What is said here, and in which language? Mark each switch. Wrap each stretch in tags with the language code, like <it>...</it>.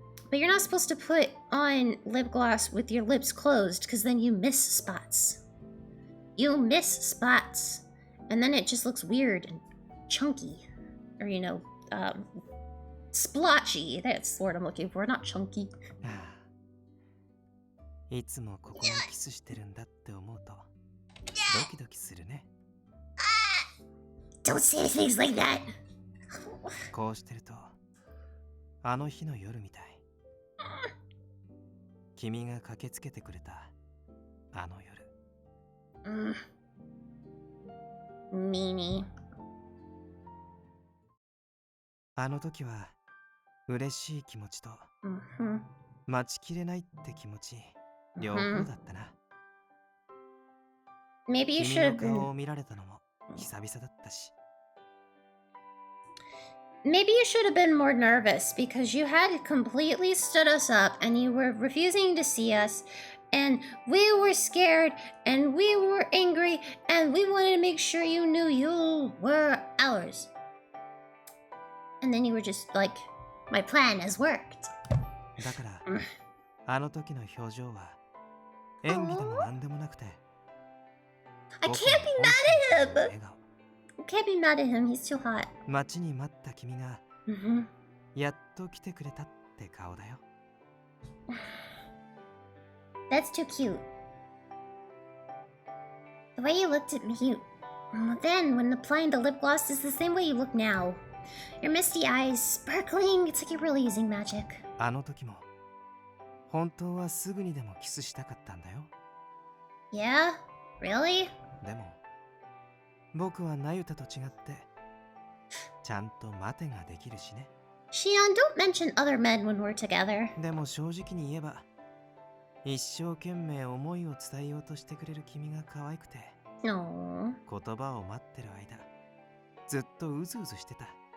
<en>But you're not supposed to put on lip gloss with your lips closed because then you miss spots. You miss spots. And then it just looks weird and chunky. Or, you know, splotchy. That's the word I'm looking for, not chunky.</en> <ja>いつもここにキスしてるんだって思うとドキドキするね</ja> <en>Don't say things like that.</en> <ja>こうしてるとあの日の夜みたい君が駆けつけてくれたあの夜</ja> <en>Meanie.</en> <ja>あの時は嬉しい気持ちと待ちきれないって気持ち両方だったな</ja> <en>Maybe you should</en> <ja>の</ja> <en>have</en> <ja>顔を</ja> <en>been...</en> <ja>見られたのも久々だったし</ja> <en>Maybe you should have been more nervous because you had completely stood us up and you were refusing to see us and we were scared and we were angry and we wanted to make sure you knew you were ours. And then you were just like, my plan has worked.</en> <ja>だからあの時の表情は演技でも何でもなくて</ja> <en>I can't be mad at him! I can't be mad at him, he's too hot.</en> <ja>待ちに待った君がやっと来てくれたって顔だよ</ja> <en>That's too cute. The way you looked at me, Then, when applying the lip gloss is the same way you look now. Your misty eyes, sparkling, it's like you're really using magic.</en> <ja>あの時も本当はすぐにでもキスしたかったんだよ。</ja> <en>Yeah? Really?</en> <ja>でも僕はナユタと違ってちゃんと待てができるしね。</ja> <en>Shion, don't mention other men when we're together.</en> <ja>でも正直に言えば一生懸命思いを伝えようとしてくれる君が可愛くて</ja> <en>No.</en> <ja>言葉を待ってる間ずっとうずうずしてた。</ja>